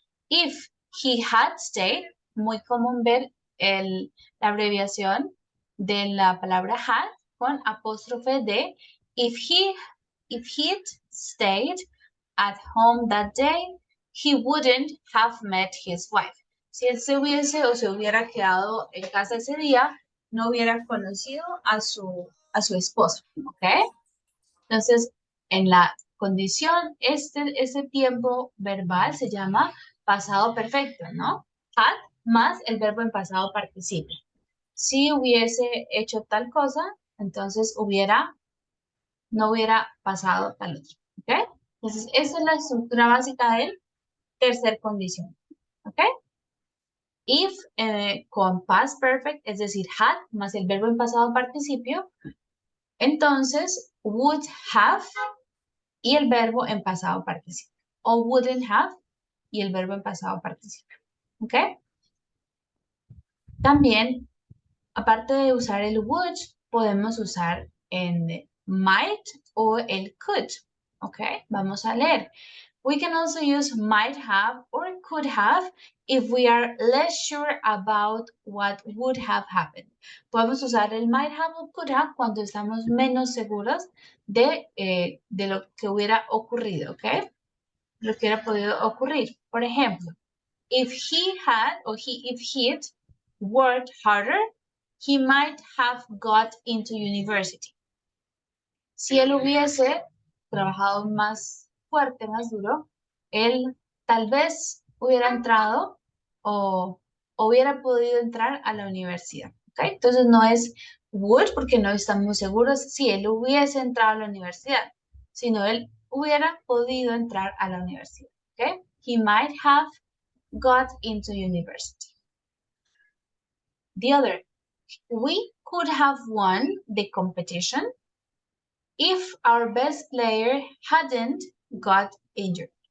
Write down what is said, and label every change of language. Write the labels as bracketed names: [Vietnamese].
[English] If he had stayed, [Spanish] muy común ver la abreviación de la palabra had con apóstrofe de [English] if he'd stayed at home that day, he wouldn't have met his wife. [Spanish] Si él se hubiese o se hubiera quedado en casa ese día, no hubiera conocido a su esposo, ¿ok? Entonces, en la condición, ese tiempo verbal se llama pasado perfecto, ¿no? Had más el verbo en pasado participio. Si hubiese hecho tal cosa, entonces no hubiera pasado tal otro, ¿ok? Entonces, esa es la estructura básica del tercer condición, ¿ok? If con past perfect, es decir, had más el verbo en pasado participio, entonces would have y el verbo en pasado participio. O wouldn't have y el verbo en pasado participio. ¿Ok? También, aparte de usar el would, podemos usar en might o el could. ¿Ok? Vamos a leer. [English] We can also use might have or could have if we are less sure about what would have happened. [Spanish] Podemos usar el might have o could have cuando estamos menos seguros de lo que hubiera ocurrido, ¿ok? Lo que hubiera podido ocurrir. Por ejemplo, [English] if he had or if he'd worked harder, he might have got into university. [Spanish] Si él hubiese trabajado más fuerte, más duro, él tal vez hubiera entrado o hubiera podido entrar a la universidad. ¿Okay? Entonces no es would porque no estamos seguros si él hubiese entrado a la universidad, sino él hubiera podido entrar a la universidad. ¿Okay? [English] He might have got into university. The other, we could have won the competition if our best player hadn't got injured.